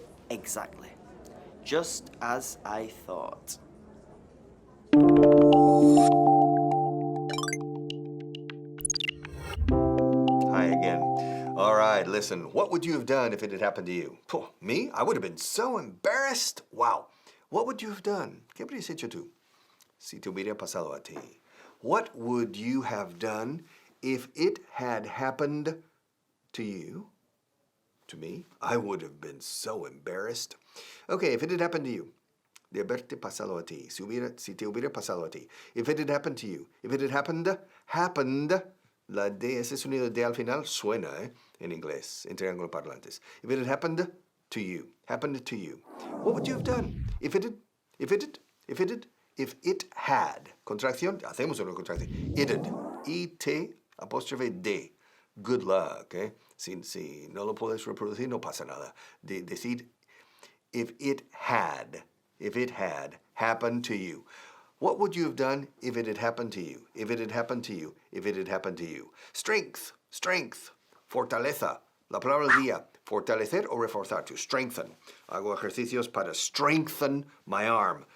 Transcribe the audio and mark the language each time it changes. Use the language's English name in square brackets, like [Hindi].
[English] Exactly. Just as I thought. Hi again. All right, listen. What would you have done if it had happened to you? Me? I would have been so embarrassed. Wow. What would you have done? [Spanish] ¿Qué habrías hecho tú si te hubiera pasado a ti? [English] What would you have done if it had happened to you? To me? I would have been so embarrassed. Okay, if it had happened to you. [Spanish] De haberte pasado a ti. Si te hubiera pasado a ti. [English] If it had happened to you. If it had happened. [Spanish] La D, ese sonido de al final suena, en inglés, en triángulo parlantes. [English] If it had happened to you. What would you have done? If it had. [Spanish] Contracción, hacemos una contracción. It'd. I-T apóstrofe D. [English] Good luck, [Spanish] Si no lo puedes reproducir, no pasa nada. Decir, [English] if it had happened to you. What would you have done if it had happened to you? If it had happened to you. [Spanish] Strength. Fortaleza. La palabra del día. Fortalecer o reforzar. [English] To strengthen. [Spanish] Hago ejercicios para [English] strengthen my arm.